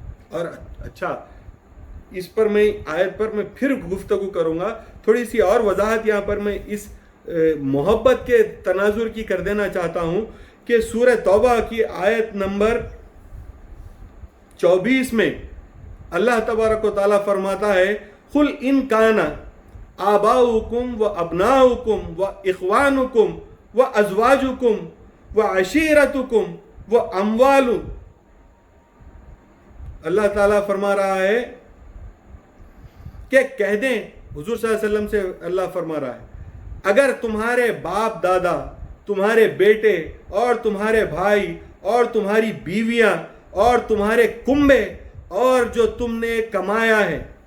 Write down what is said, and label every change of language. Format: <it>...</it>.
<ur>اور اچھا، اس پر میں آیت پر میں پھر گفتگو کروں گا. تھوڑی سی اور وضاحت یہاں پر میں اس محبت کے تناظر کی کر دینا چاہتا ہوں کہ سورہ توبہ کی آیت نمبر 24 میں اللہ تبارک و تعالیٰ فرماتا ہے</ur> <ar>قل ان کان آباؤکم و ابناؤکم و اخوانکم و ازواجکم و عشیرتکم و اموال.</ar> <ur>اللہ تعالیٰ فرما رہا ہے کہ کہہ دیں، حضور صلی اللہ علیہ وسلم سے اللہ فرما رہا ہے، اگر تمہارے باپ دادا، تمہارے بیٹے اور تمہارے بھائی اور تمہاری بیویاں اور تمہارے کنبے اور جو تم نے کمایا ہے،</ur>